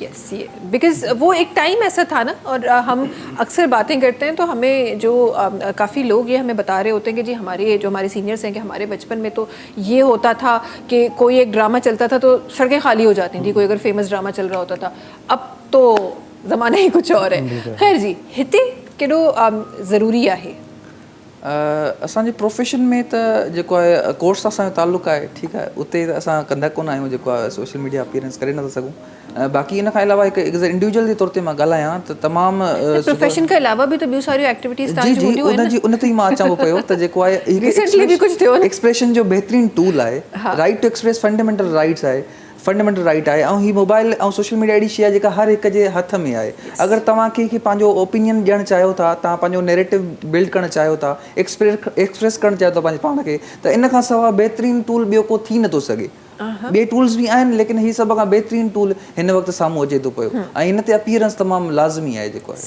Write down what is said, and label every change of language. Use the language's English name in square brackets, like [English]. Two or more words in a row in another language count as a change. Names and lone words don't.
[Urdu] یس، یہ بیکاز وہ ایک ٹائم ایسا تھا نا، اور ہم اکثر باتیں کرتے ہیں تو ہمیں جو کافی لوگ یہ ہمیں بتا رہے ہوتے ہیں کہ جی ہمارے سینیئرز ہیں کہ ہمارے بچپن میں تو یہ ہوتا تھا کہ کوئی ایک ڈرامہ چلتا تھا تو سڑکیں خالی ہو جاتی تھی، کوئی اگر فیمس ڈرامہ چل رہا ہوتا تھا. اب تو زمانہ ہی کچھ اور ہے. [Sindhi] खैर जी, हिते केॾो ज़रूरी आहे? असांजे प्रोफेशन में त जेको आहे कोर्स सां असांजो ताल्लुक़ु आहे, ठीकु आहे, उते त असां कंदा कोन आहियूं जेको आहे [English] social media appearance [Sindhi] करे नथा सघूं। बाक़ी इन खां अलावा हिकु इंडिविजुअल जे तौर ते मां ॻाल्हायां त तमामु [Urdu] پروفیشن کے علاوہ بھی تو ॿियूं सारियूं एक्टिविटीज़ [Sindhi] जी जी उन ते ई मां अचां पियो त जेको आहे Recently [Urdu] بھی کچھ [Sindhi] थियो न? एक्सप्रेशन जो बहितरीनु टूल आहे। [English] right to express fundamental rights आहे, fundamental right आहे। [Sindhi] ऐं ही मोबाइल ऐं सोशल मीडिया अहिड़ी शइ आहे जेका हर हिक जे हथ में आहे। अगरि तव्हां कंहिंखे पंहिंजो ओपिनियन ॾियणु चाहियो था, तव्हां पंहिंजो [English] narrative build [Sindhi] करणु चाहियो था, एक्सप्रेस करणु चाहियो था पंहिंजे पाण खे, त इन खां सवाइ बहितरीनु टूल ॿियो को थी नथो सघे। ॿिए टूल्स बि आहिनि, लेकिन ही सभ खां बहितरीनु टूल हिन वक़्तु साम्हूं अचे थो पियो, ऐं हिन ते अपीयरेंस तमामु लाज़मी आहे जेको आहे।